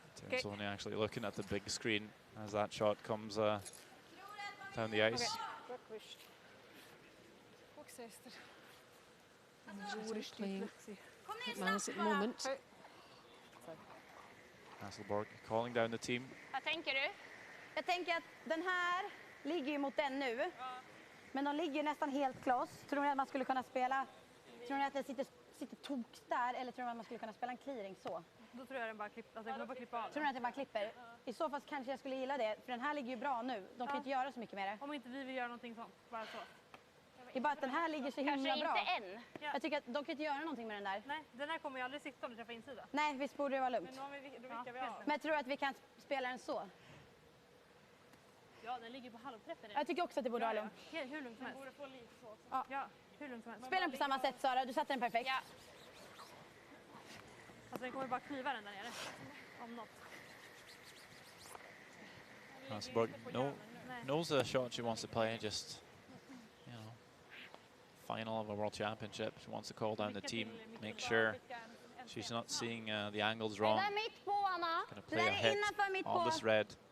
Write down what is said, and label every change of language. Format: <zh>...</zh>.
<en>Tim's only actually looking at the big screen as that shot comes down the ice. She's playing Miles at the moment. Hasselborg calling down the team.</en> <sv>Vad tänker du? Jag tänker att den här ligger ju mot den nu. Men de ligger nästan helt kloss. Tror ni att man skulle kunna spela... Tror ni att den sitter toks där? Eller tror ni att man skulle kunna spela en clearing så? Då tror jag den bara klipper, alltså den bara klipper av. Tror ni att den bara klipper? I så fall kanske jag skulle gilla det. För den här ligger ju bra nu. De kan inte göra så mycket med det. Om inte vi vill göra någonting sånt. Bara så. Det är bara att den här ligger så himla bra. Kanske inte än. Ja. Jag tycker att de kan inte göra någonting med den där. Nej, den här kommer ju aldrig sitta om du träffar insida. Nej, visst borde det vara lugnt. Men då, då vickar vi av. Men jag tror att vi kan spela den så. Ja, den ligger på halvträffen. Jag tycker också att det borde vara lugnt. Hur lugnt som helst. Borde få lite så också. Ja, hur lugnt som helst. Spela den på samma sätt, Sara. Du satte den perfekt. Ja. Alltså den kommer bara kniva den där nere. Om något.</sv> <en>Hasselborg knows the shot she wants to play, just, you know, final of a world championship. She wants to call down the team, make sure she's not seeing the angles wrong. Gonna play a hit on this red.</en>